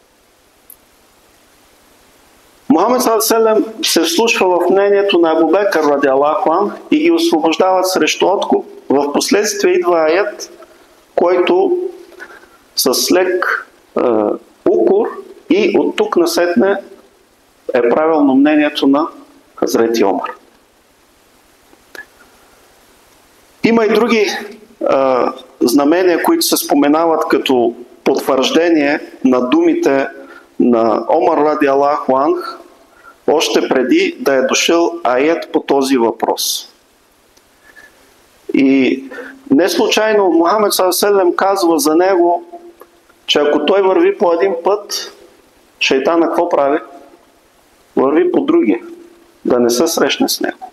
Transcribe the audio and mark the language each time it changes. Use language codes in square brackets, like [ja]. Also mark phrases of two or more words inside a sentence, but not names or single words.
[bg] Мухамед се вслушва в мнението на Абу Бекър [ar] رضي الله عنه [bg] и ги освобождават срещу откуп, в последствие идва аят, който с лек укор и от тук насетне е правилно мнението на Хазрети Омар. Има и други знамения, които се споменават като потвърждение на думите на Омар [ar] رضي الله عنه, [bg] още преди да е дошъл аят по този въпрос. И не случайно Мухамед ﷺ казва за него, че ако той върви по един път, шейтана какво прави? Върви по другия, да не се срещне с него.